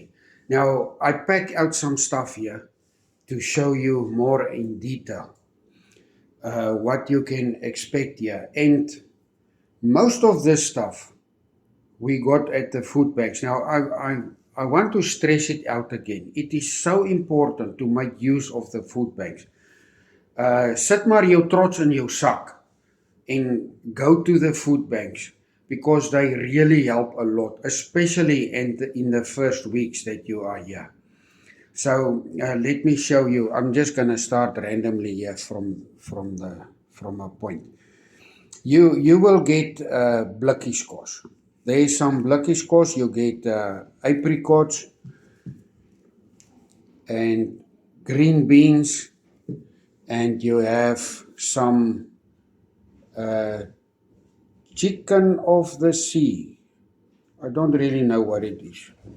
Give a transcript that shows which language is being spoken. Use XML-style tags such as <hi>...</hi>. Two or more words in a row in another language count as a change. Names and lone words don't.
<en>Now, I pack out some stuff here to show you more in detail what you can expect here. And most of this stuff we got at the food banks. Now, I want to stress it out again. It is so important to make use of the food banks.</en> <af>Sit maar jou trots in jou sak</af> <en>and go to the food banks because they really help a lot, especially in the first weeks that you are here. So let me show you. I'm just going to start randomly here from a point. You will get</en> <af>blikkies kos.</af> <en>There is some</en> <af>blikkies kos.</af> <en>You get apricots and green beans, and you have some chicken of the sea. I don't really know what it is.</en>